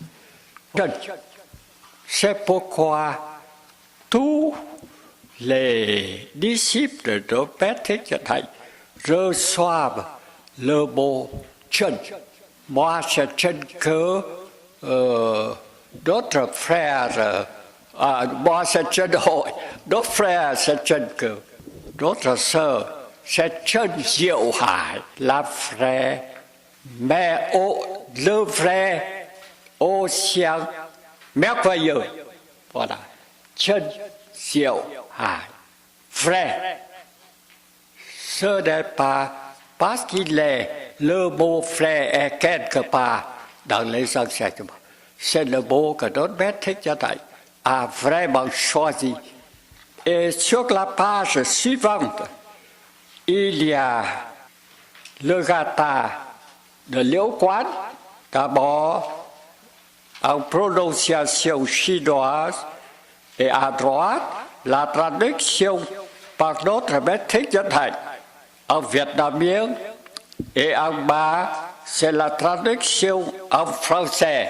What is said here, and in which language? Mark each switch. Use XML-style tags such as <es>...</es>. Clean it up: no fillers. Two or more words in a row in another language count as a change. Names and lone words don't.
<fr>C'est pourquoi tous les disciples de Maître Thích Nhất Hạnh reçoivent le mot chân. Moi, c'est chân que d'autres frères, moi c'est</fr> <vi>chân hội,</vi> <fr>d'autres frères c'est chân que, d'autres sœurs c'est</fr> <vi>chân diệu hải,</vi> <fr>la vraie, mais le vrai océan merveilleux. Voilà,</fr> <vi>chân diệu hải,</vi> <fr>vrai. Ce n'est pas parce qu'il est, le mot vrai est quelque part dans les enseignements. C'est le mot que notre maître Thích Nhất Hạnh a vraiment choisi. Et sur la page suivante, il y a le gata de Liễu Quán, d'abord en prononciation chinoise, et à droite, la traduction par notre maître Thích Nhất Hạnh en vietnamien, et en bas, c'est la traduction en français.</fr>